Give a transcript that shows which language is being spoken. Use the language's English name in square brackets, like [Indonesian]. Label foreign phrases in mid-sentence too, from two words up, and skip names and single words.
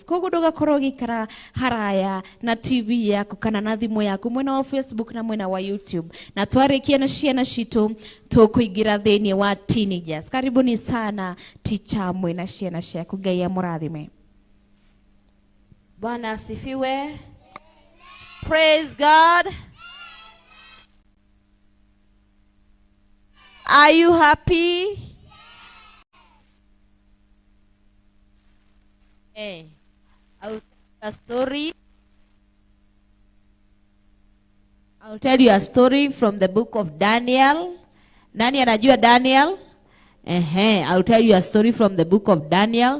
[Kikuyu] Koguo ndũgakorwo gĩikara haraya na TV yaku kana na thimũ yaku mwena wa Facebook na mwena wa YouTube, na twarĩkia na ciana citũ tũkũingĩra thĩinĩ wa teenagers. [Swahili] Karibuni sana [Kikuyu] teacher mwena ciana ciaku, Ngai amũrathime. [Swahili] Bwana asifiwe. [English] Praise God. Are you happy? Hey, I'll tell you a story from the book of Daniel. [Swahili] Nani anajua Daniel? [English] I'll tell you a story from the book of Daniel.